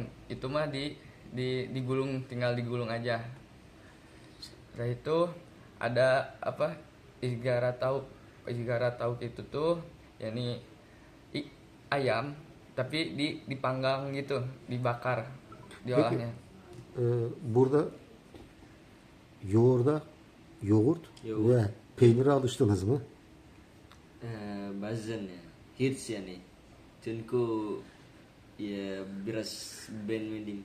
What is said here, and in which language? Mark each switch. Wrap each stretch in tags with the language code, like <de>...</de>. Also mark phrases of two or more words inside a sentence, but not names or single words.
<id>Itu mah digulung, tinggal digulung aja. Setelah itu ada apa? Izgara tauk itu tuh yakni ayam tapi dipanggang gitu, dibakar, diolahnya.</id> <tr>Burada yoğurt Yoğurt. ve peynire alıştınız mı? Bazen ya hits yani. Çünkü ya biraz beğenmedim.</tr>